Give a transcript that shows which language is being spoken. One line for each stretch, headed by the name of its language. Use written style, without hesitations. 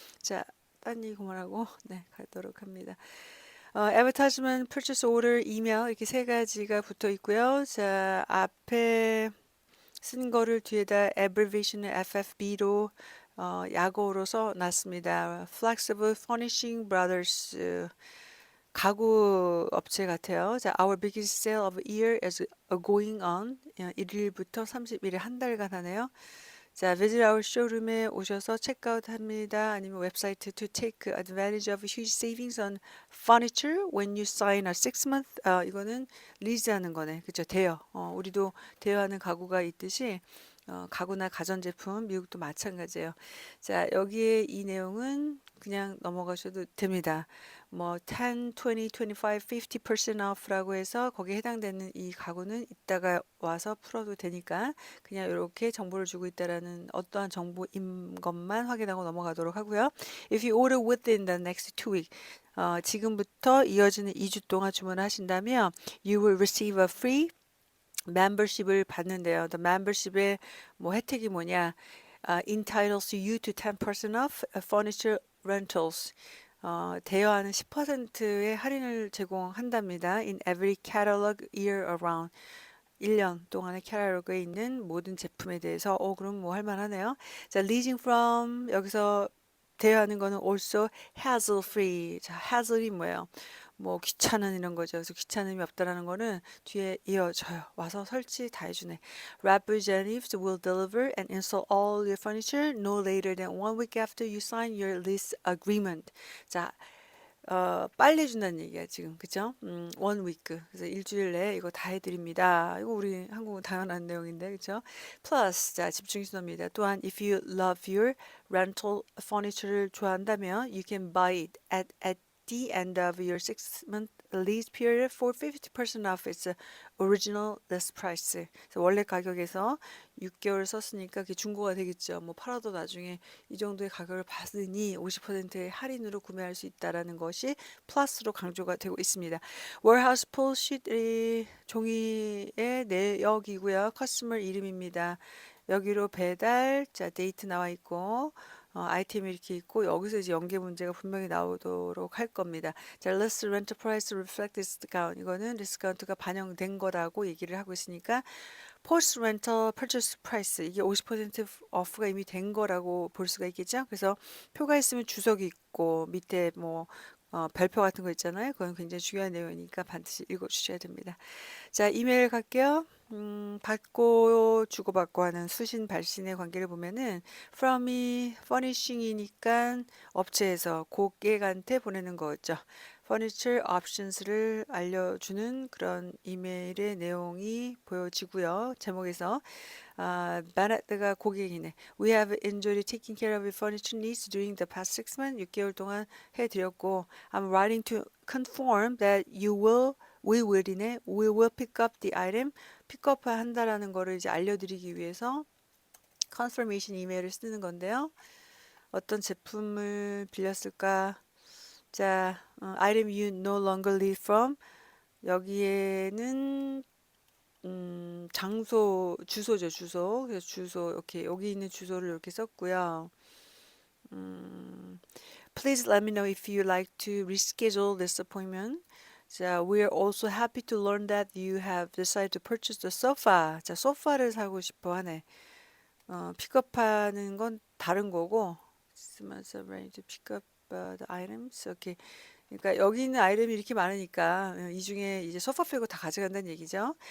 Korean: 자, 딴 얘기 그만하고 네, 가도록 합니다. advertisement, purchase order, 이메일 이렇게 세 가지가 붙어 있고요. 자, 앞에 쓴 거를 뒤에다 abbreviation을 FFB로 약어로 써놨습니다. Flexible Furnishing Brothers 가구 업체 같아요.
English: 자, our biggest sale of year is going on.
Korean: 1일부터 30일에 한 달간 하네요. 자,
English: visit our showroom
Korean: 에 오셔서 체크아웃 합니다. 아니면 웹사이트
English: to take advantage of huge savings on furniture when you sign a 6-month.
Korean: 이거는 리즈하는 거네. 그죠? 대여. 우리도 대여하는 가구가 있듯이 가구나 가전제품 미국도 마찬가지예요. 자, 여기에 이 내용은 그냥 넘어가셔도 됩니다. 뭐 10, 20, 25, 50% off라고 해서 거기에 해당되는 이 가구는 이따가 와서 풀어도 되니까 그냥 이렇게 정보를 주고 있다라는 어떠한 정보인 것만 확인하고 넘어가도록 하고요.
English: If you order within the next 2 weeks,
Korean: 지금부터 이어지는 2주 동안 주문하신다면
English: you will receive a free membership을 받는데요. The membership
Korean: 의 뭐 혜택이 뭐냐?
English: entitles you to 10% off furniture rentals.
Korean: 대여하는 10%의 할인을 제공한답니다.
English: In every catalog year around.
Korean: 1년 동안의 캐탈로그에 있는 모든 제품에 대해서 그럼 뭐 할만하네요.
English: 자, leasing from
Korean: 여기서 대여하는 거는
English: also hassle free.
Korean: 자, hassle이 뭐예요? 뭐 귀찮은 이런 거죠. 그래서 귀찮음이 없다라는 거는 뒤에 이어져요. 와서 설치 다 해주네.
English: Representatives will deliver and install all your furniture no later than 1 week after you sign your lease agreement.
Korean: 자, 빨리 해준다는 얘기야, 지금. 그죠? 원 위크. 그래서 일주일 내에 이거 다 해드립니다. 이거 우리 한국은 당연한 내용인데, 그죠? 플러스, 자, 집중 신호입니다. 또한,
English: if you love your rental furniture를 좋아한다면, you can buy it at the end of your 6-month lease period for 50% off its original list price.
Korean: 그래서 원래 가격에서 6개월 썼으니까 그게 중고가 되겠죠. 뭐 팔아도 나중에 이 정도의 가격을 받으니 50%의 할인으로 구매할 수 있다라는 것이 플러스로 강조가 되고 있습니다. warehouse pull sheet 종이의 내역이고요. 커스터머 이름입니다. 여기로 배달, 자, 데이트 나와 있고, 아이템이 이렇게 있고, 여기서 이제 연계 문제가 분명히 나오도록 할 겁니다.
English: 자, less rent price reflect discount.
Korean: 이거는 디스카운트가 반영된 거라고 얘기를 하고 있으니까,
English: post rental purchase price.
Korean: 이게 50% off가 이미 된 거라고 볼 수가 있겠죠? 그래서 표가 있으면 주석이 있고, 밑에 뭐, 별표 같은 거 있잖아요. 그건 굉장히 중요한 내용이니까 반드시 읽어주셔야 됩니다. 자, 이메일 갈게요. 받고 주고받고 하는 수신 발신의 관계를 보면은 from이 furnishing이니까 업체에서 고객한테 보내는 거죠. furniture options를 알려주는 그런 이메일의 내용이 보여지고요. 제목에서 바나드가 고객이네.
English: We have enjoyed taking care of your furniture needs during the past 6 months.
Korean: 6개월 동안 해드렸고,
English: I'm writing to confirm that we will이네. We will pick up the item.
Korean: 픽업 한다라는 거를 이제 알려드리기 위해서 confirmation 이메일을 쓰는 건데요. 어떤 제품을 빌렸을까?
English: 자, item you no longer need from.
Korean: 여기에는 장소, 주소죠, 주소. 그래서 주소, 이렇게, 여기 있는 주소를 이렇게 썼고요.
English: Please let me know if you like to reschedule this appointment. 자, we are also happy to learn that you have decided to purchase the sofa.
Korean: 자, 소파를 사고 싶어 하네. 픽업하는 건 다른 거고,
English: Must arrange to pick up the items.
Korean: 오케이. 그러니까 여기 있는 아이템이 이렇게 많으니까 이 중에 이제 소파 빼고 다 가져간다는 얘기죠.